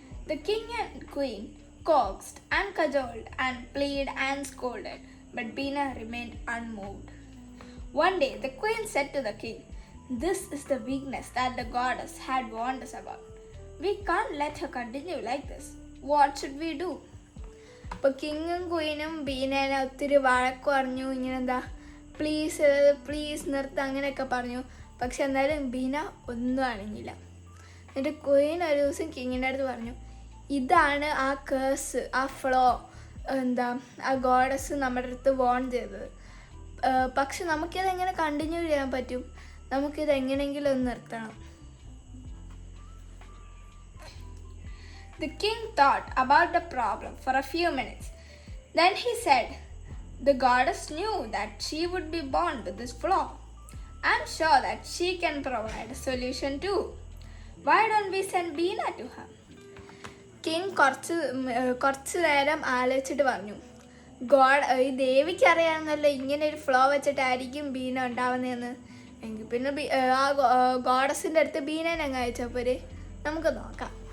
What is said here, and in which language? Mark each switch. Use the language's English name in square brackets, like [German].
[English] The king and queen coaxed and cajoled and pleaded and scolded, but Bina remained unmoved. One day the queen said to the king, "This is the weakness that the goddess had warned us about. We can't let her continue like this. What should we do?" [Malayalam] അപ്പോൾ കിങ്ങും ക്വീനും ബീനേനെ ഒത്തിരി വഴക്ക് പറഞ്ഞു. ഇങ്ങനെ എന്താ please നിർത്ത് അങ്ങനെയൊക്കെ പറഞ്ഞു. പക്ഷെ എന്തായാലും ബീന ഒന്നും അണിഞ്ഞില്ല. എന്നിട്ട് ക്വീൻ ഒരു ദിവസം കിങ്ങിൻ്റെ അടുത്ത് പറഞ്ഞു, ഇതാണ് ആ കേഴ്സ്, ആ ഫ്ലോ, ആ ഗോഡസ് നമ്മുടെ അടുത്ത് വോൺ ചെയ്തത്. പക്ഷെ നമുക്കിതെങ്ങനെ കണ്ടിന്യൂ ചെയ്യാൻ പറ്റും? നമുക്കിത് എങ്ങനെയെങ്കിലും ഒന്ന് നിർത്തണം. [English] The king thought about the problem for a few minutes. Then he said, "The goddess knew that she would be born with this flaw. I'm sure that she can provide a solution too. Why don't we send Bina to her?" [Malayalam] King കുറച്ച് നേരം ആലോചിച്ചിട്ട് പറഞ്ഞു, ഈ ദേവിക്ക് അറിയാമെന്നല്ലോ ഇങ്ങനെ ഒരു flow വെച്ചിട്ടായിരിക്കും ബീന ഉണ്ടാവുന്നതെന്ന്. എങ്കിൽ പിന്നെ ആ ഗോഡസിൻ്റെ അടുത്ത് ബീനേനെ അങ്ങ് അയച്ചപ്പോൾ നമുക്ക് നോക്കാം.